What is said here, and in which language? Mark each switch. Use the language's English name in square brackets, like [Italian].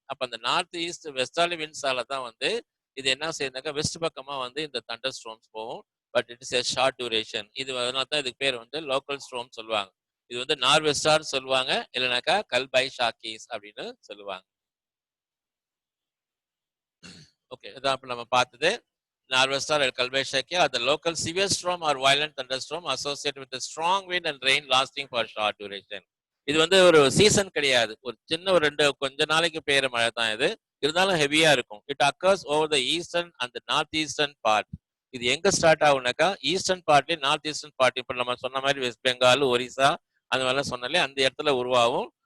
[Tamil] அப்ப அந்த north east வெஸ்டார்லி வின்ஸால தான் வந்து இது என்ன செய்யுதுனாக்கா வெஸ்ட் பக்கமா வந்து இந்த தண்டர் ஸ்ட்ரோம்ஸ் போகும். [English] But it is a short duration. [Tamil] இது அதனால தான் இதுக்கு பேர் வந்து லோக்கல் ஸ்ட்ரோம் சொல்லுவாங்க. இது வந்து நார்வெஸ்டார் சொல்லுவாங்க, இல்லைனாக்கா கல்பை ஷாக்கீஸ் அப்படின்னு சொல்லுவாங்க. ஓகே, இதான் இப்ப நம்ம பார்த்தது [English] Norwester or Kalbaisakhi are the local severe storm or violent thunderstorm associated with a strong wind and rain lasting for short duration. [Tamil] இது வந்து ஒரு சீசன் கிடையாது, ஒரு சின்ன ஒரு கொஞ்ச நாளைக்கு பெய்யற மழை தான் இது. இருந்தாலும் ஹெவியா இருக்கும். [English] It occurs over the eastern and north eastern part. [Tamil] இது எங்க start ஆகுனாக்கா [English] Eastern பார்ட்லயும் north eastern part. [Tamil] இப்ப நம்ம சொன்ன மாதிரி வெஸ்ட் பெங்கால், ஒரிசா அந்த மாதிரிலாம் சொன்னாலே அந்த இடத்துல உருவாகும்.